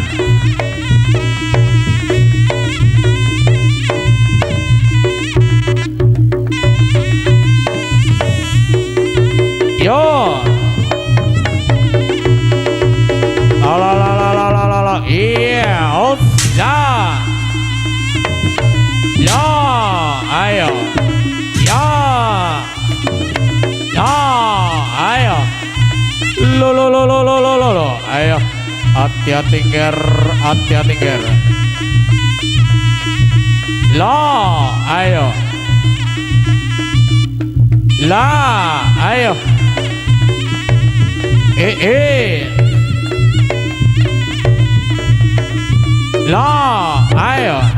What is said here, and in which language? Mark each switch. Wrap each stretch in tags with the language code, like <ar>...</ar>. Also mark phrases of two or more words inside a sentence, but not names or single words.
<id>Yo. La la la la la la la la. Iya, out. La. La, ayo. Ya. Ya, ayo. Lo lo lo lo lo lo lo. Ayo. Hati-hati ger, hati-hati ger. La, ayo. La, ayo. La, ayo.</id>